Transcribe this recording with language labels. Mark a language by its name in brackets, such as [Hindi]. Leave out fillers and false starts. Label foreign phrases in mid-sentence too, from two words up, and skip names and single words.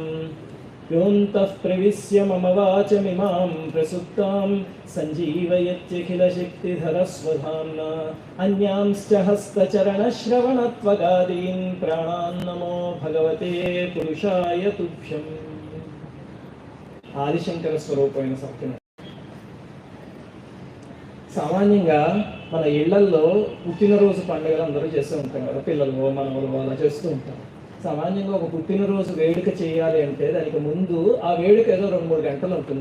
[Sanskrit] योऽन्तः प्रविश्य मम वाचमिमां प्रसुप्तां सञ्जीवयत्यखिलशक्तिधरस्वधाम्ना अन्यांश्च हस्तचरणश्रवणत्वगादीन् प्राणान् नमो भगवते पुरुषाय तुभ्यम्। [Telugu] ఆదిశంకర స్వరూపమైన సత్యం. సామాన్యంగా మన ఇళ్లల్లో పుట్టినరోజు పండుగలు అందరూ చేస్తూ ఉంటాం కదా, పిల్లలు మనవలు అలా చేస్తూ ఉంటాం. సామాన్యంగా ఒక పుట్టినరోజు వేడుక చేయాలి అంటే దానికి ముందు ఆ వేడుక ఏదో 2-3 గంటలు ఉంటుంది.